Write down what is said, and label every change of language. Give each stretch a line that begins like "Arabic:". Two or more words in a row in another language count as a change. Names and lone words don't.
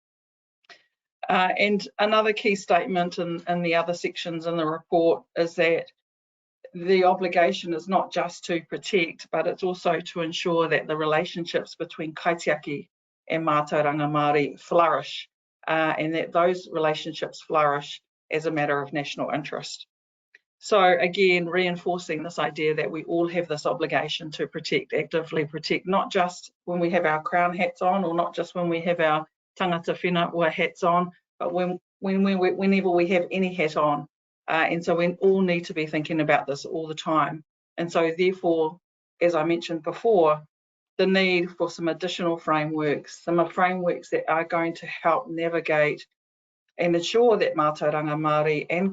English: And another key statement in the other sections in the report is that the obligation is not just to protect, but it's also to ensure that the relationships between kaitiaki and
Māori: Mātauranga Māori
English: flourish, and that those relationships flourish as a matter of national interest. So again, reinforcing this idea that we all have this obligation to protect, actively protect, not just when we have our crown hats on, or not just when we have our
Māori: tangata whenua
English: hats on, but whenever we have any hat on. And so we all need to be thinking about this all the time. And so therefore, as I mentioned before, the need for some additional frameworks, some frameworks that are going to help navigate and ensure that
Māori: Mātauranga Māori
English: and